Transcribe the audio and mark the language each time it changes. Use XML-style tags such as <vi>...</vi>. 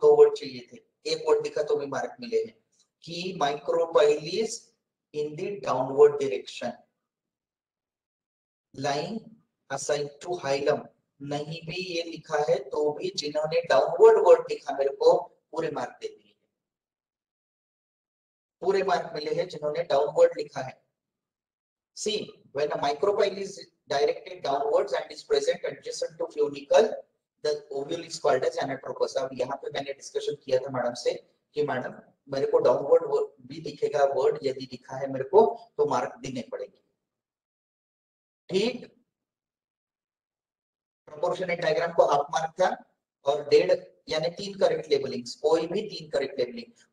<hi>2 word चाहिए थे, एक वर्ड दिखा तो भी मार्क मिले हैं कि</hi> <en>micropyles in the downward direction, line aside to hilum,</en> <hi>नहीं भी ये लिखा है तो भी जिन्होंने डाउनवर्ड वर्ड लिखा मेरे को पूरे मार्क दे दिए, पूरे मार्क मिले हैं जिन्होंने डाउनवर्ड लिखा है।</hi> <en>See, when a micropyle is directed downwards and is present adjacent to funicle, the ovule is called as anatropous।</en> <hi>अब यहाँ पे मैंने डिस्कशन किया था मैडम से कि मैडम मेरे को डाउनवर्ड भी दिखेगा वर्ड, यदि दिखा है मेरे को तो मार्क देने पड़ेंगे, ठीक। प्रोपोर्शनेट डायग्राम को हाफ मार्क था, और 1.5 यानी 3 करेक्ट लेबलिंग्स, कोई भी 3 करेक्ट लेबलिंग।</hi>